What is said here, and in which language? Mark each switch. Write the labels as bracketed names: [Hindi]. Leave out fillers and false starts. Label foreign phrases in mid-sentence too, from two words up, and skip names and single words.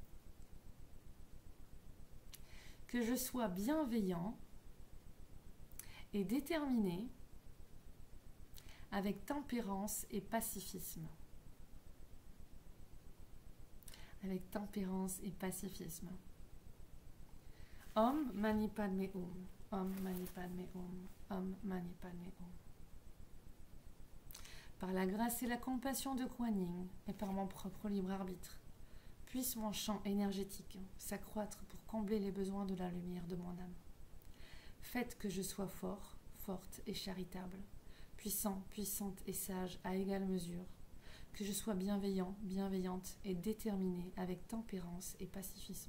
[French] Que je sois bienveillant et déterminé avec tempérance et pacifisme. Avec tempérance et pacifisme. [Sanskrit] ॐ मणि पद्मे हूं। ॐ मणि पद्मे हूं. ॐ मणि पद्मे हूं. [French] Par la grâce et la compassion de Kuan Yin et par mon propre libre arbitre, puisse mon champ énergétique s'accroître pour combler les besoins de la lumière de mon âme. Faites que je sois fort, forte et charitable, puissant, puissante et sage à égale mesure, que je sois bienveillant, bienveillante et déterminé avec tempérance et pacifisme.